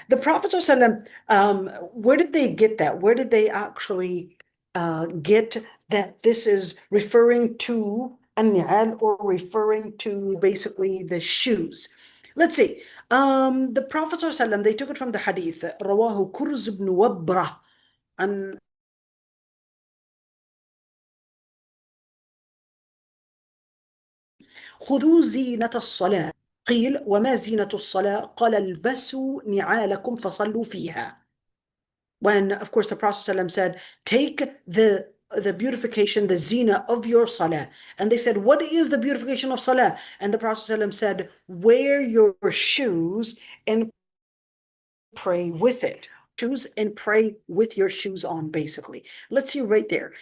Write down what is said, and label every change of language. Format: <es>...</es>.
<en>The Prophet ﷺ, where did they get that? Where did they actually get that this is referring to النِّعَال or referring to basically the shoes? Let's see. The Prophet ﷺ, they took it from the hadith.</en> <ar>رواه كرز بن وبرة عن خذوا زينة الصلاة. قيل وما زينة الصلاة؟ قال البسوا نعالكم فصلوا فيها.</ar> <en>When, of course, the Prophet ﷺ said, take the beautification, the zina of your salah. And they said, what is the beautification of salah? And the Prophet ﷺ said, wear your shoes and pray with it. Shoes and pray with your shoes on, basically. Let's see right there.</en>